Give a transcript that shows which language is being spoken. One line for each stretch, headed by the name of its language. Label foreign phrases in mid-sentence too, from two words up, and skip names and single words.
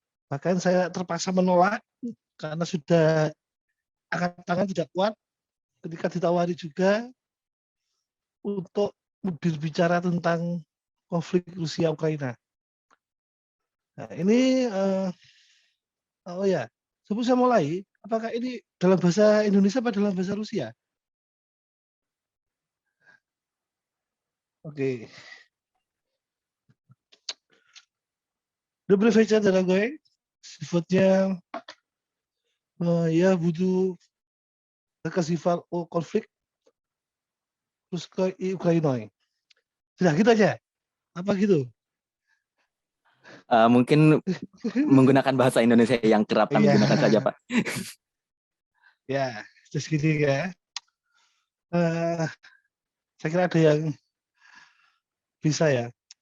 Indonesian: Bahkan saya terpaksa menolak karena sudah angkat tangan tidak kuat ketika ditawari juga untuk berbicara tentang konflik Rusia Ukraina. Nah, ini oh ya, sebelum saya mulai, apakah ini dalam bahasa Indonesia atau dalam bahasa Rusia? Oke.
Russian: Добрый вечер, дорогой. Сегодня я буду рассказывать о конфликте Rusia и Ukraina.
Indonesian: Sudah gitu aja? Apa gitu? Mungkin menggunakan bahasa Indonesia yang kerap kami gunakan saja, Pak. Ya, terus gini ya. Saya kira ada yang bisa ya.